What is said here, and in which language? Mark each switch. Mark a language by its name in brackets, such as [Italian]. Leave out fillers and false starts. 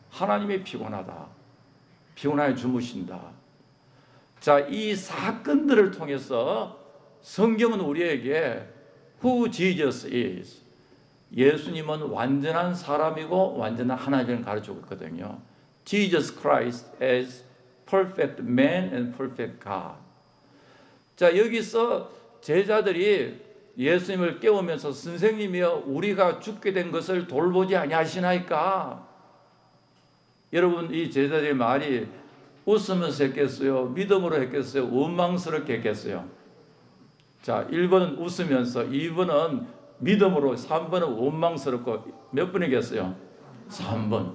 [Korean] 하나님이 피곤하다, 피곤하여 주무신다. 자, 이 사건들을 통해서 성경은 우리에게 [English] who Jesus is, [Korean] 예수님은 완전한 사람이고 완전한 하나님을 가르치고 있거든요. [English] Jesus Christ as perfect man and perfect God. [Korean] 자, 여기서 제자들이 예수님을 깨우면서 선생님이여 우리가 죽게 된 것을 돌보지 아니하시나이까? 여러분, 이 제자들의 말이 웃으면서 했겠어요? 믿음으로 했겠어요? 원망스럽게 했겠어요? 자, 1번은 웃으면서, 2번은 믿음으로, 3번은 원망스럽고, 몇 번이겠어요? 3번.